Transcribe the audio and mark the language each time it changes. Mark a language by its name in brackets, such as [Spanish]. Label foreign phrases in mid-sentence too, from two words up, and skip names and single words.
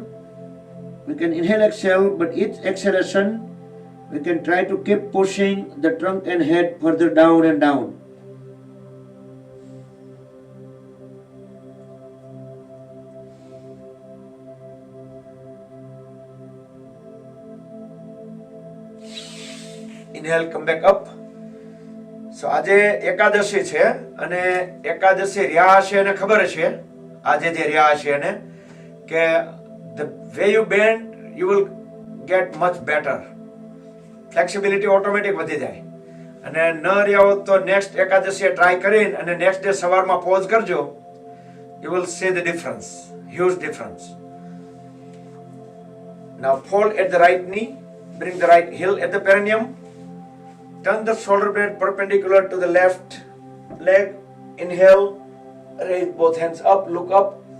[English] We can inhale, exhale, but each exhalation, we can try to keep pushing the trunk and head further down and down. Inhale, come back up. [Gujarati] So આજે એકાદશી છે અને એકાદશી રહ્યા હશે અને ખબર છે આજે જે રહ્યા હશે એને કે [English] the way you bend you will get much better. Flexibility automatic [Gujarati] વધી જાય અને ન રહ્યા હો તો નેક્સ્ટ એકાદશીએ ટ્રાય કરીને અને [English] next day [Gujarati] સવારમાં પોઝ કરજો. [English] You will see the difference, huge difference. Now fold at the right knee, bring the right heel at the perineum. Turn the shoulder blade perpendicular to the left leg. Inhale, raise both hands up, look up.